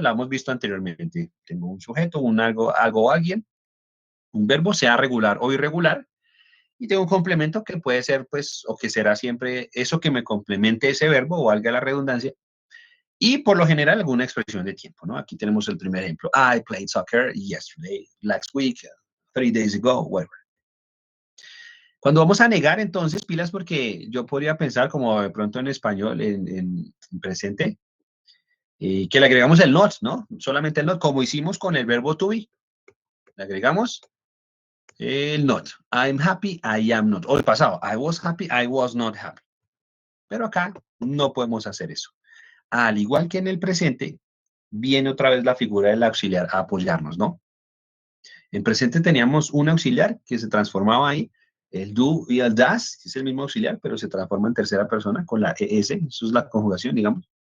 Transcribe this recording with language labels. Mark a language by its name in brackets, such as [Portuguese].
[Spanish] La hemos visto anteriormente. Tengo un sujeto, un algo o alguien, un verbo, sea regular o irregular, y tengo un complemento que puede ser, pues, o que será siempre eso que me complemente ese verbo, o valga la redundancia, y por lo general alguna expresión de tiempo, ¿no? Aquí tenemos el primer ejemplo. [English] I played soccer yesterday, last week, 3 days ago, whatever. [Spanish] Cuando vamos a negar, entonces, pilas, porque yo podría pensar, como de pronto en español, en presente, que le agregamos el not, ¿no? Solamente el not, como hicimos con el verbo to be. Le agregamos el not. [English] I'm happy, I am not. [Spanish] O el pasado, [English] I was happy, I was not happy. [Spanish] Pero acá no podemos hacer eso. Al igual que en el presente, viene otra vez la figura del auxiliar a apoyarnos, ¿no? En presente teníamos un auxiliar que se transformaba ahí El do y el das es el mismo auxiliar, pero se transforma en tercera persona con la ES, eso es la conjugación, digamos.